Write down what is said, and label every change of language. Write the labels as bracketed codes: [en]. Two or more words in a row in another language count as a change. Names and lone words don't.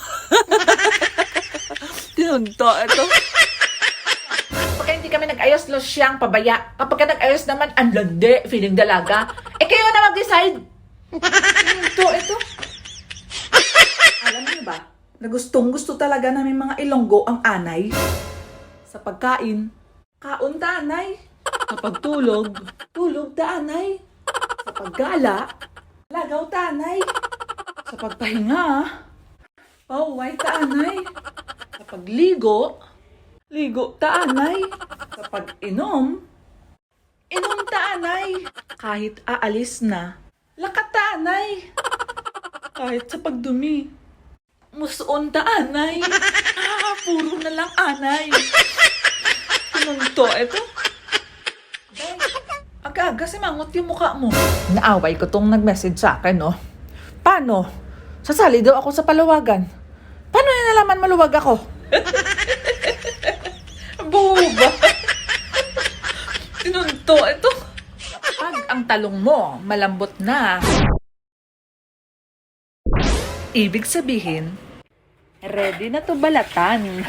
[tl] Tinunto, ito. Kapag hindi kami nag-ayos, los siyang pabaya. Kapag nag-ayos naman, ang landi, feeling dalaga. Kayo na mag-decide. Ito. Alam niyo ba, na gusto talaga namin mga Ilonggo ang anay. Sa pagkain, [hil] kaon ta anay. [tl] Sa pagtulog, [hil] tulog ta anay. [tl] Sa paggala, [hil] lagaw ta anay. [tl] Sa pagpahinga, [hil] paway ta anay. [tl] Sa pagligo, [hil] ligo ta anay. [tl] Sa pag-inom, [hil] inom ta anay. [tl] Kahit aalis na, [hil] lakat ta anay. [tl] Kahit sa pagdumi, [hil] musuon ta anay. [tl] Puro na lang anay. Tinunto, ito. Aga-aga si mangot yung mukha mo. Naaway ko tong nag-message sa akin, no? Paano? Sasali daw ako sa palawagan. Paano niya nalaman maluwag ako? Buba. Tinunto, ito. Kapag ang talong mo malambot na, ibig sabihin, ready na to balatan.